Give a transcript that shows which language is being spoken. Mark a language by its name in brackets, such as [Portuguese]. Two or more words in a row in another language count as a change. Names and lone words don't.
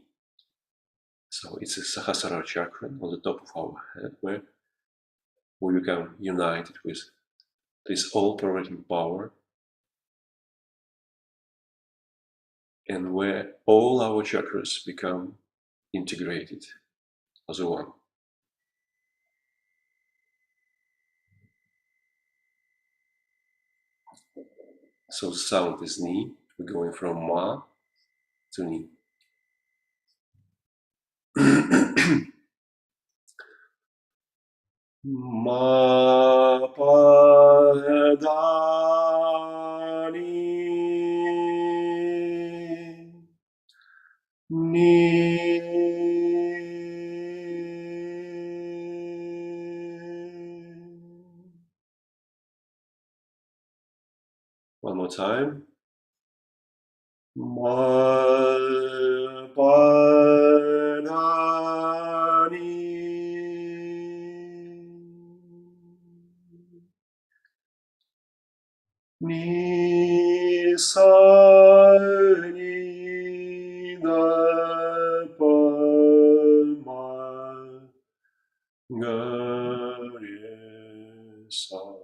[English] So it's a Sahasrara chakra on the top of our head where we become united with this all-pervading power, and where all our chakras become integrated as one. So sound is Ni. We're going from Ma to Ni. Ma, pa, da, ni. Ni. One more time. Ma, pa, da, ni. Ni, sa, ni, da, pa, ma, ga, re, sa.